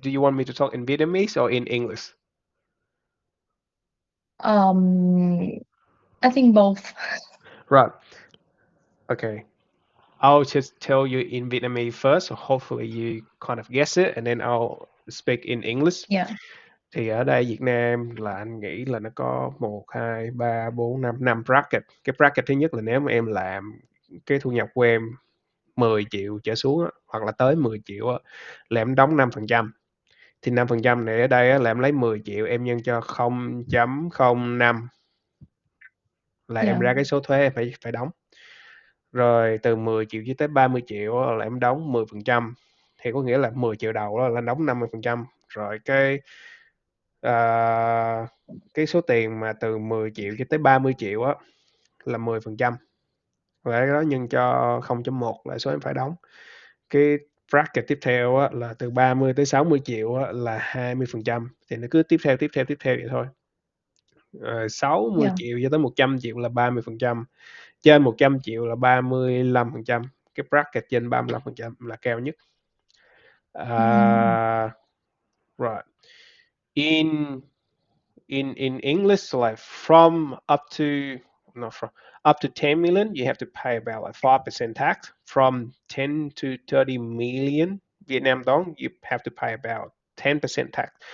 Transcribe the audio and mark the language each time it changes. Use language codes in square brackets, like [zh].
[en] Do you want me to talk in Vietnamese or in English? Um, I think both. Right. Okay. I'll just tell you in Vietnamese first, so hopefully you kind of guess it, and then I'll speak in English. Yeah. [vi] Thì ở đây Việt Nam là anh nghĩ là nó có một 2 3 4 5 5 bracket. Cái bracket thứ nhất là nếu mà em làm cái thu nhập của em 10 triệu trở xuống á, hoặc là tới 10 triệu á, là em đóng 5%. Thì 5% này ở đây á, là em lấy 10 triệu em nhân cho 0.05 là em [en] Yeah. [vi] ra cái số thuế em phải phải đóng. Rồi từ 10 triệu cho tới 30 triệu á, là em đóng 10%. Thì có nghĩa là 10 triệu đầu đó là em đóng 50%. Rồi à, cái số tiền mà từ 10 triệu cho tới 30 triệu á là 10%. Và cái đó nhân cho 0.1 là số em phải đóng. Cái bracket tiếp theo á, là từ 30 tới 60 triệu á, là 20%. Thì nó cứ tiếp theo vậy thôi. 60 [en] Yeah. [vi] triệu cho tới 100 triệu là 30%. Trên 100 triệu là 35%. Cái bracket trên 35% là cao nhất. Mm. [en] Uh, right. In in English, like from up to not from up to 10 million, you have to pay about like 5% tax. From 10 to 30 million Vietnam dong, you have to pay about 10% tax.